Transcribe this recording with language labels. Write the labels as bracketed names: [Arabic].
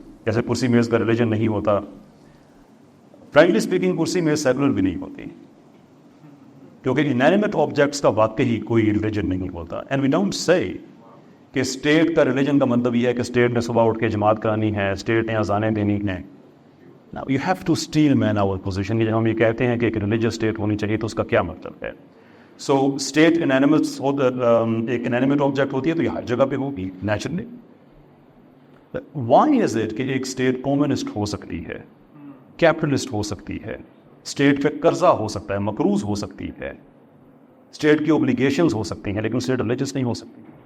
[Urdu] جیسے کرسی میز کا ریلیجن نہیں ہوتا, [English] frankly speaking [Urdu] کرسی میز سیکولر بھی نہیں ہوتی, کیونکہ انینیمیٹ آبجیکٹس کا واقعی کوئی ریلیجن نہیں ہوتا. [English] and we don't say [Urdu] کہ اسٹیٹ کا ریلیجن کا مطلب یہ ہے کہ اسٹیٹ نے صبح اٹھ کے جماعت کرانی ہے, اسٹیٹ نے اذانیں دینی ہیں. [English] Now you have to steel man our position. [Urdu] جب ہم یہ کہتے ہیں کہ ایک ریلیجیس اسٹیٹ ہونی چاہیے تو اس کا کیا مطلب ہے؟ سو اسٹیٹ ایک انینیمیٹ آبجیکٹ ہوتی ہے تو یہ ہر جگہ پہ ہوگی نیچرلی. [English] why is it [Urdu] کہ ایک اسٹیٹ کمیونسٹ ہو سکتی ہے, کیپٹلسٹ ہو سکتی ہے, اسٹیٹ پہ قرضہ ہو سکتا ہے, مقروض ہو سکتی ہے, اسٹیٹ کی اوبلیگیشنز ہو سکتی ہیں, لیکن اسٹیٹ ریلیجیس نہیں ہو سکتی.